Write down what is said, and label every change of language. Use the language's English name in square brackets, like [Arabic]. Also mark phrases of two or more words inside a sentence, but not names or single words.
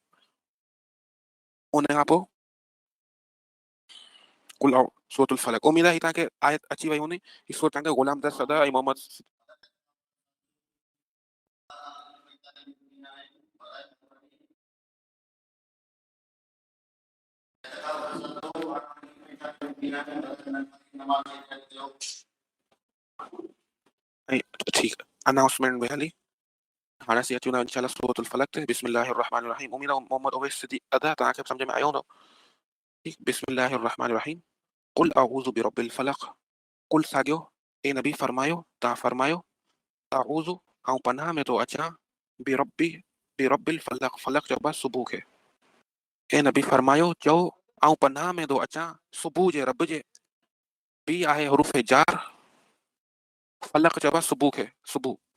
[Sindhi] उन खां पोइ कुल सूरतुल फलक, उमेद आहे तव्हांखे आयत अची वई हूंदी, ही सूरत तव्हांखे ग़ुलाम दर सदा ऐं मोहम्मद ऐं ठीकु अनाउंसमेंट में हली, हाणे असीं अचूं था इंशाल्लाह सूरतुल फलक ते, [Arabic] بسم الله الرحمن الرحيم, [Sindhi] उमेद आहे मोहम्मद ओवैस सिद्दीक़ अदा तव्हांखे सम्झ में आयो हूंदो, ठीकु, [Arabic] بسم الله الرحمن الرحيم, قل أعوذ برب الفلق, [Sindhi] कुल साॻियो, ए नबी फरमायो, तव्हां फरमायो, अऊज़ु ऐं पनाह में थो अचां, [Arabic] بربي برب الفلق, [Sindhi] फलक चइबो आहे सुबुह खे, ए नबी फरमायो चओ, ऐं पनाह में थो अचां सुबुह जे रब जे, बी आहे हुरूफ़ जार, फलक चइबो आहे सुबुह खे, सुबुह,